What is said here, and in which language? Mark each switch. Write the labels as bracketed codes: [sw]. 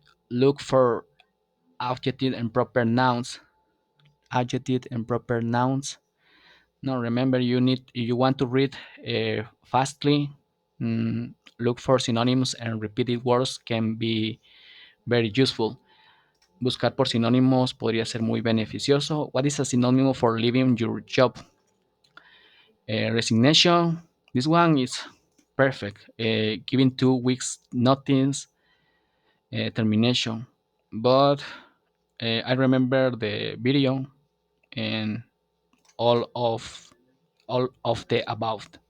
[en] Look for adjective and proper nouns. Adjective and proper nouns. Now remember, you need if you want to read fastly. Look for synonyms and repeated words can be very useful. [es] Buscar por sinónimos podría ser muy beneficioso. [en] What is a synonym for leaving your job? Resignation. This one is perfect. Giving 2 weeks notice. Termination. But I remember the video and all of all of the above.